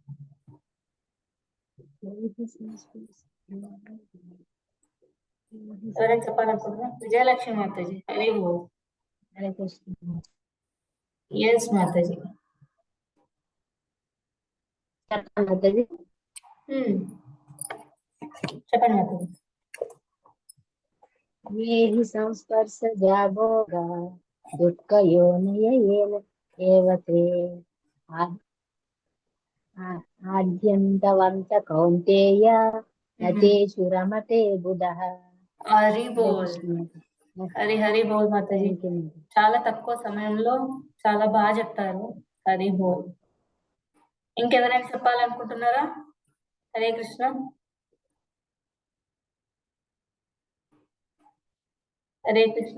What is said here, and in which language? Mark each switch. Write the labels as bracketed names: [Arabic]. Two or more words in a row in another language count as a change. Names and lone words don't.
[Telugu] ఎవరైనా చెప్పాలనుకుంటున్నారు? విజయలక్ష్మి మాతాజీ, [Hindi] हरि बोल. [Sanskrit] హరే కృష్ణ. [Telugu] ఎస్ మాతాజీ. మాతాజీ. చెప్పండి మాతాజీ. [Sanskrit] ये हि संस्पर्शजा भोगा दुःखयोनय एव ते आद्यन्तवन्त कौन्तेय न तेषु रमते बुधः. [Hindi] हरि बोल। हरि हरि बोल माताजी. [Telugu] చాలా తక్కువ సమయంలో చాలా బాగా చెప్తారు. [Hindi] हरि बोल. [Telugu] ఇంకెవరైనా చెప్పాలనుకుంటున్నారా? [Sanskrit] హరే కృష్ణ. హరే కృష్ణ.